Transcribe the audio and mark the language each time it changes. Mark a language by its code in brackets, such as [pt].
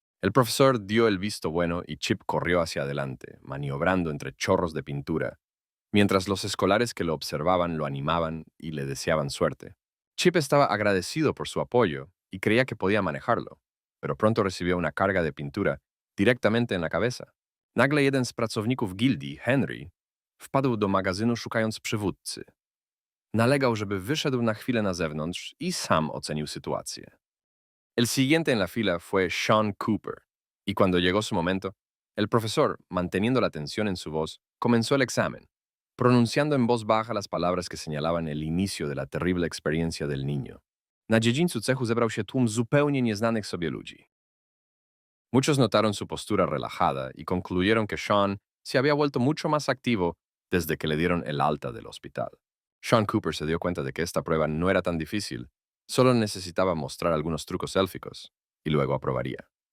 [es] El profesor dio el visto bueno y Chip corrió hacia adelante, maniobrando entre chorros de pintura, mientras los escolares que lo observaban lo animaban y le deseaban suerte. Chip estaba agradecido por su apoyo y creía que podía manejarlo, pero pronto recibió una carga de pintura directamente en la cabeza. [pl] Nagle jeden z pracowników gildii, Henry, wpadł do magazynu szukając przywódcy. Nalegał, żeby wyszedł na chwilę na zewnątrz i sam ocenił sytuację. [es] El siguiente en la fila fue Sean Cooper, y cuando llegó su momento, el profesor, manteniendo la tensión en su voz, comenzó el examen, pronunciando en voz baja las palabras que señalaban el inicio de la terrible experiencia del niño. [pl] Na dziedzińcu cechu zebrał się tłum zupełnie nieznanych sobie ludzi. [es] Muchos notaron su postura relajada y concluyeron que Sean se había vuelto mucho más activo desde que le dieron el alta del hospital. Sean Cooper se dio cuenta de que esta prueba no era tan difícil, solo necesitaba mostrar algunos trucos élficos, y luego aprobaría.